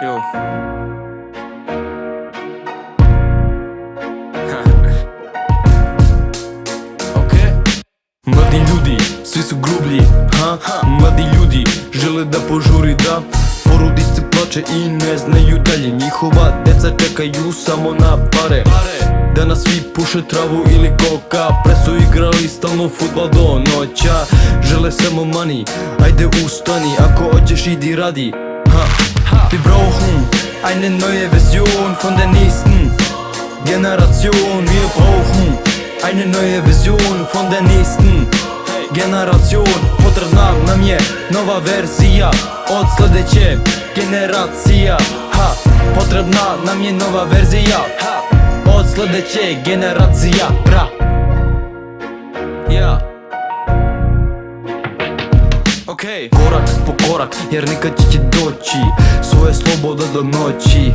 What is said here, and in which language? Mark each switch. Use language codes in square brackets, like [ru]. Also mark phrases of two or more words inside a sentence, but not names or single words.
[sr] Mladi ljudi, svi su grublji, mladi ljudi žele da požuri da porodice plače i ne znaju dalje. Njihova deca čekaju samo na pare. Danas svi puše travu ili koka, pre su igrali stalno futbal do noća. Žele samo money, ajde ustani, ako hoćeš idi radi. [de] Wir brauchen eine neue Version von der nächsten Generation. Wir brauchen eine neue Version von der nächsten Generation. [sr] Potrebna nam je nova verzija od sledeće generacija. Potrebna nam je nova verzija od sledeće generacija. Korak po korak, jer nikad će doći svoje slobode do noći.